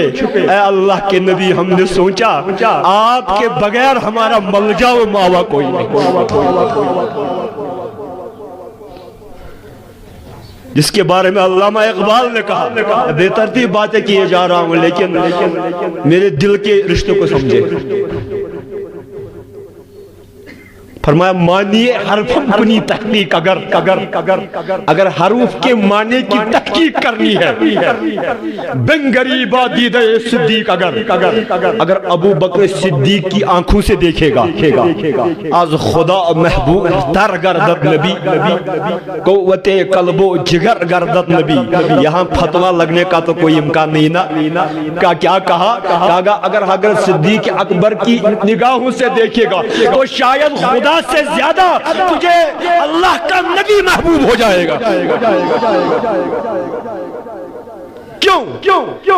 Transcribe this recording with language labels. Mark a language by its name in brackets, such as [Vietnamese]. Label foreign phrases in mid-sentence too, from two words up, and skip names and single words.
[Urdu] اے اللہ کے نبی ہم نے سوچا آپ کے بغیر ہمارا ملجا و ماوا کوئی نہیں۔ جس کے بارے میں علامہ اقبال نے کہا، بے ترتیب باتیں کیے جا رہا ہوں لیکن میرے دل کے رشتوں کو سمجھے۔ [Persian] فرمایا معنی حرف کنی تحقیق اگر [Urdu] حروف کے معنی کی تحقیق کرنی ہے [Persian] بن غریبہ دیدہ صدیق اگر [Urdu] ابو بکر صدیق کی آنکھوں سے دیکھے گا [Persian] از خدا محبوب تر گردد نبی قوت قلب و جگر گردد نبی۔ [Urdu] یہاں فتوہ لگنے کا تو کوئی امکان نہیں نا۔ کیا کہا اگر حضرت صدیق اکبر کی نگاہوں سے دیکھے گا تو شاید خدا سے زیادہ تجھے اللہ کا نبی محبوب ہو جائے گا۔ کیوں؟